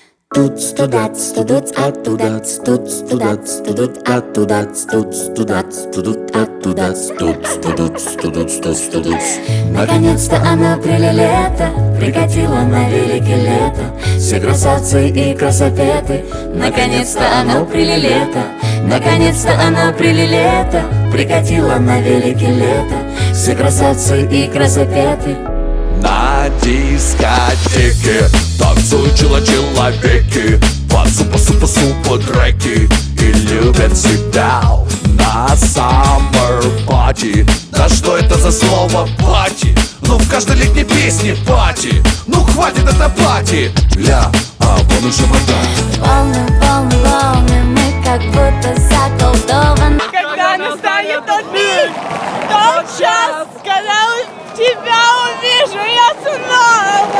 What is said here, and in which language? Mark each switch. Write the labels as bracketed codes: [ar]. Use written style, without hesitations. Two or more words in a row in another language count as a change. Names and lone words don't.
[ru] Туц, тудац, тудуц, оттудац, туц, тудац, тудут, оттудац, туц, тудац, тудут, оттудац, туц, тудуц, тудуц, туц, тудуц. Наконец-то оно прилето, прикатило на велике лето. Все красавцы и красопеты. Наконец-то оно прилето, наконец-то оно прилето, прикатило на велике лето. Все красавцы и красопеты. На дискотеке танцуют человеки под супа-супа-супа треки и любят себя на [en] summer party. [ru] Да что это за слово пати? Ну в каждой летней песне пати. Ну хватит это пати. Ля, а вон уже вода. Волны, волны, волны, мы как будто заколдованы. Когда настанет тот миг, тот час, когда тебя увижу я снова.